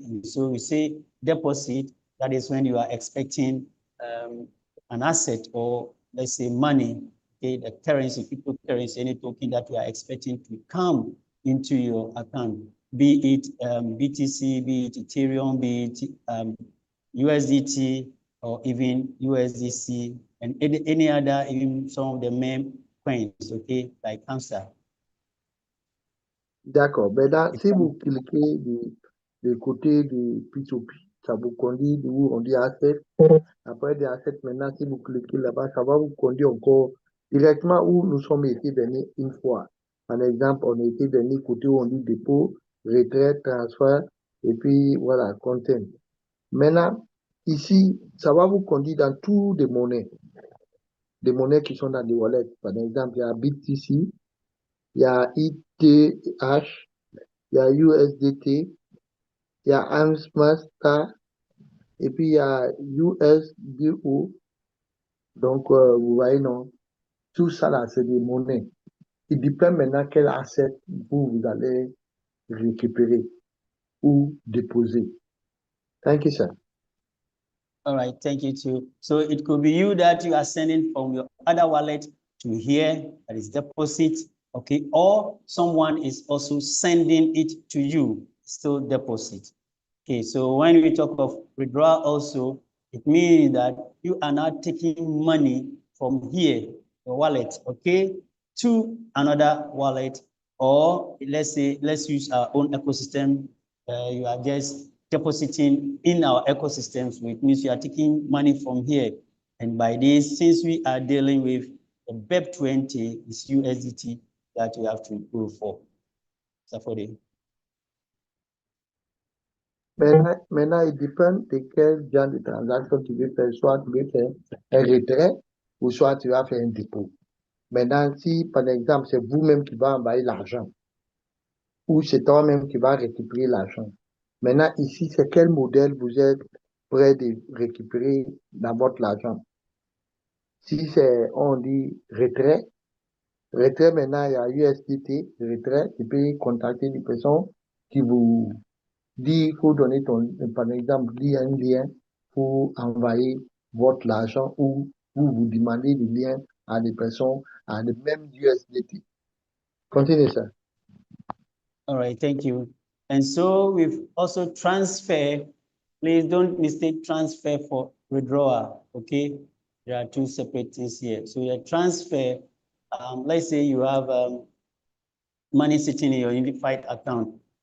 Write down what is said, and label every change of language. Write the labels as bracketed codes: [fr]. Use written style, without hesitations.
[en] And so we say deposit, that is when you are expecting an asset, or let's say money, okay, the currency, cryptocurrency, any token that you are expecting to come into your account, be it BTC, be it Ethereum, be it USDT, or even USDC, and any other, even some of the main coins, okay, like Hamster. [fr] D'accord. Maintenant, si vous cliquez du côté de P2P, ça vous conduit où on dit asset. Après des assets, maintenant, si vous cliquez là-bas, ça va vous conduire encore directement où nous sommes été venus une fois. Par exemple, on était venu côté où on dit dépôt, retrait, transfert, et puis voilà, content. Maintenant, ici, ça va vous conduire dans tous les monnaies qui sont dans des wallets. Par exemple, il y a BTC, il y a ETH, il y a USDT, il y a Amsmaster, et puis il y a USDO. Donc, vous voyez, non, tout ça là, c'est des monnaies. Il dépend maintenant quel asset vous allez récupérer ou déposer. [en] Thank you, sir. All right, thank you too. So it could be you that you are sending from your other wallet to here, that is deposit, okay, or someone is also sending it to you, still deposit. Okay, so when we talk of withdrawal also, it means that you are not taking money from here, your wallet, okay, to another wallet, or let's say, let's use our own ecosystem. You are just depositing in our ecosystems, which means you are taking money from here. And by this, since we are dealing with the Web3, it's USDT that you have to go for. So for the [fr] Maintenant, il dépend de quel genre de transaction tu veux faire. Soit tu veux faire un retrait ou soit tu vas faire un dépôt. Maintenant, si par exemple, c'est vous-même qui va envoyer l'argent ou c'est toi-même qui va récupérer l'argent. Maintenant, ici, c'est quel modèle vous êtes prêt de récupérer dans votre argent. Si c'est, on dit retrait, maintenant, il y a USDT, retrait, tu peux contacter des personnes qui vous dit il faut donner par exemple, un lien pour envoyer votre argent ou vous demandez des liens à des personnes à le même USDT. Continuez ça. [en] All right, thank you. And so we've also transfer. Please don't mistake transfer for withdrawal, okay? There are two separate things here. So your transfer, let's say you have money sitting in your unified account.